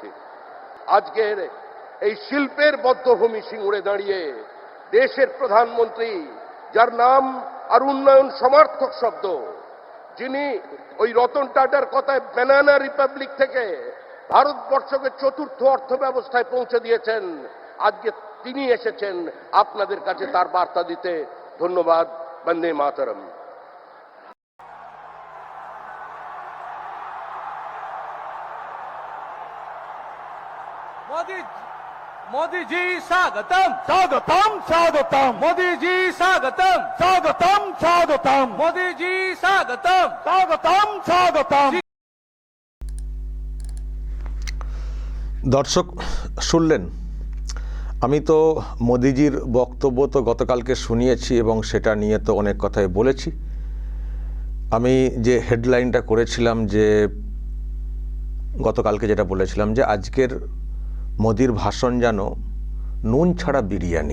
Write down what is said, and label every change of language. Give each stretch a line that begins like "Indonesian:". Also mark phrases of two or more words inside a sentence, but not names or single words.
Bangla: আজকের এই শিল্পের বদ্ধভূমি সিঙ্গুরে দাঁড়িয়ে দেশের প্রধানমন্ত্রী, যার নাম আর উন্নয়ন সমার্থক শব্দ, যিনি ওই রতন টাটার কথায়
English: banana republic
Bangla: থেকে ভারতবর্ষকে চতুর্থ অর্থ ব্যবস্থায় পৌঁছে দিয়েছেন, আজকে তিনি এসেছেন আপনাদের কাছে তার বার্তা দিতে। ধন্যবাদ। বন্দে মাতরম।
Hindi: मोदी जी स्वागतम, स्वागतम स्वागतम मोदी जी स्वागतम, स्वागतम स्वागतम मोदी जी स्वागतम, स्वागतम स्वागतम।
Bangla: দর্শক শুনলেন, আমি তো মোদিজির বক্তব্য তো গতকালকে শুনিয়েছি এবং সেটা নিয়ে তো অনেক কথাই বলেছি। আমি যে হেডলাইনটা করেছিলাম, যে গতকালকে যেটা বলেছিলাম যে আজকের মোদির ভাষণ যেন নুন ছাড়া বিরিয়ানি।